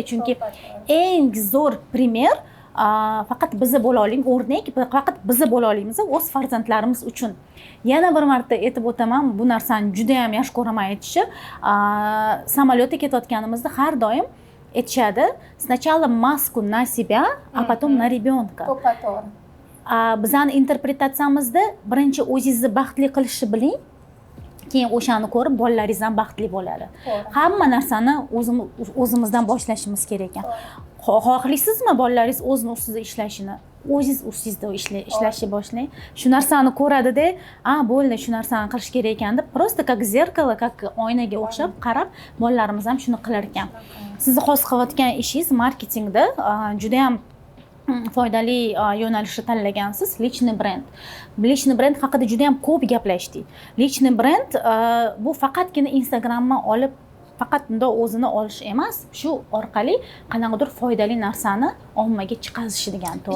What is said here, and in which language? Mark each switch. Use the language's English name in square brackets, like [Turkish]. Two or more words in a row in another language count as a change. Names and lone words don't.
[Uzbek] Chunki eng zo'r primer faqat biz bo'la oling, o'rnak faqat biz bo'la olamiz o'z farzandlarimiz uchun. Yana bir marta aytib o'taman, bu narsani juda ham yaxshi ko'raman aytishni. Samolyotda ketayotganimizda har doim aytishadi, [Russian] сначала маску на себя, а потом на ребенка. [Uzbek] Bizning interpretatsiyamizda birinchi o'zingizni baxtli qilishni biling, keyin o'shani ko'rib bolalaringiz ham baxtli bo'ladi. Hamma narsani o'zimizdan boshlashimiz kerak ekan. Xohlaysizmi bolalaringiz o'zini ustida ishlashini? o'ziz ustingizda ishlashni boshlang. Shu narsani ko'radida, bo'ldi, shu narsani qilish kerak ekan deb, [Russian] просто как зеркало, как oynaga o'xshab qarab, bolalarimiz ham shuni qilar ekan. [Uzbek] Sizni hozir qilayotgan ishingiz marketingda juda ham foydali yo'nalishni tanlagansiz. Lichniy brend. Lichniy brend haqida juda ham ko'p gaplashdik. Lichniy brend bu faqatgina Instagramdan olib faqat bundoq o'zini olish emas, shu orqali qanaqadir foydali narsani ommaga chiqarish degan, to'g'rimi?